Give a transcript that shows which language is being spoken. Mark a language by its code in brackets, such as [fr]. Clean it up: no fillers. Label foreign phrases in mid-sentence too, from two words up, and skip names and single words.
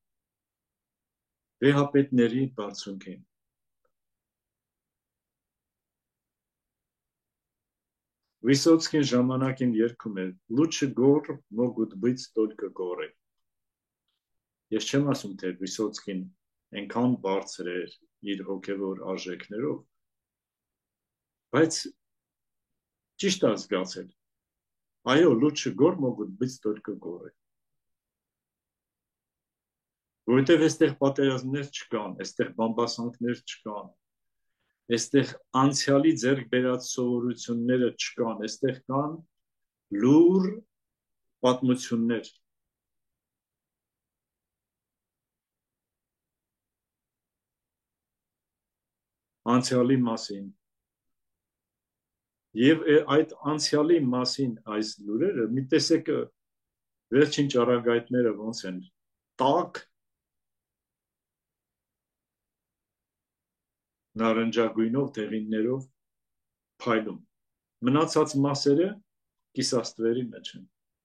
[hy] վեհապետների բարձունքին։ Վիսոցկին ժամանակին երգում էր [ru] «Лучше гор могут быть только горы»։ [hy] Ես չեմ ասում, թե Վիսոցկին այնքան բարձր էր իր հոգևոր արժեքներով, բայց ճիշտ է զգացել։ Այո, [ru] лучше гор могут быть только горы։ [hy] Որովհետև այստեղ պատերազմներ չկան, այստեղ բամբասանքներ չկան, այստեղ անցյալի ձեռք բերած սովորությունները չկան, այստեղ կան լուր պատմություններ։ Անցյալի մասին։ Եվ այդ անցյալի մասին այս լուրերը մի տեսեք վերջին ճառագայթները ոնց են տաք նարնջագույնով դեղիններով փայլում։ Մնացած մասերը կիսաստվերի մեջ են։